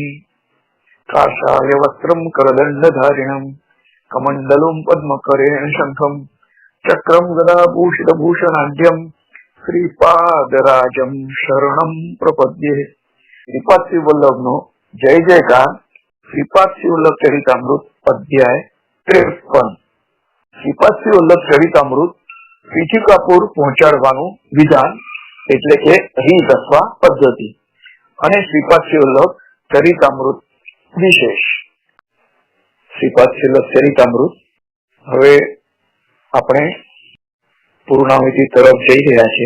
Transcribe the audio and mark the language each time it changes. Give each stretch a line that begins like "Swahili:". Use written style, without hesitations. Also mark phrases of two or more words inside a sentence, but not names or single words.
Sanskrit: काषाय वस्त्रं करदण्डधारिणं कमण्डलुं पद्मकरेण शंखं चक्रम गदाभूषित भूषणाढ्यम श्रीपादराजम शरणं प्रपद्ये।
Gujarati: શ્રીપાદ શ્રી વલ્લભ નો જય જયકાર। શ્રીપાદ શ્રી વલ્લભ ચરિતામૃત અધ્યાય 53। श्रीपाद श्री वल्लभ चरितामृत પીઠિકાપુર પહોંચાડવાનું વિધાન એટલે કે રીત અથવા પદ્ધતિ અને શ્રીપાદ શ્રી વલ્લભ ચરિતામૃત વિશેષ। શ્રીપાદ શ્રી વલ્લભ ચરિતામૃત હવે આપણે પૂર્ણાહુતિ તરફ જઈ રહ્યા છે।